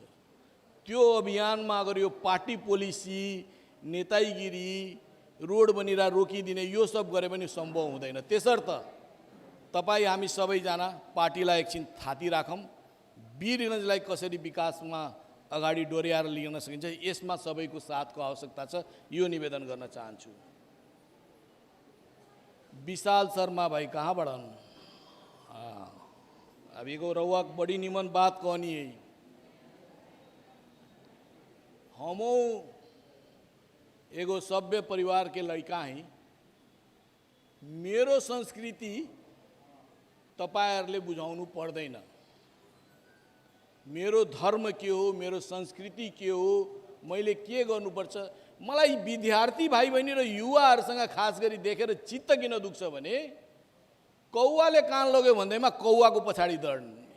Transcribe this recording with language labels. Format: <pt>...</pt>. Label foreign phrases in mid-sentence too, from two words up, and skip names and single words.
<ne>त्यो अभियानमा अगर यो</ne> <en>party policy,</en> <ne>नेतागिरी, रोड बनिरा रोकिदिने यो सब गरे पनि सम्भव हुँदैन। त्यसर्थ तपाईँ हामी सबैजना पार्टीलाई एकछिन थाती राखौँ। वीरगञ्जलाई कसरी विकासमा अगाडि डोर्याएर लिन सकिन्छ यसमा सबैको साथको आवश्यकता छ। यो निवेदन गर्न चाहन्छु। विशाल शर्मा भाई कहाँबाट?</ne> <bho>अभी को रउआ बड़ी निमन बात कहनी है। हमो एगो सभ्य परिवार के लड़का हैं।</bho> <ne>मेरो संस्कृति तपाईहरुले बुझाउनु पर्दैन। मेरो धर्म के हो, मेरो संस्कृति के हो, मैले के गर्नुपर्छ। मलाई विद्यार्थी भाइ बहिनी र युवाहरुसँग खास गरी देखेर चित्त किन दुख्छ भने कौवाले कान लग्यो भन्दैमा कौवाको पछाडि दौड्ने।</ne>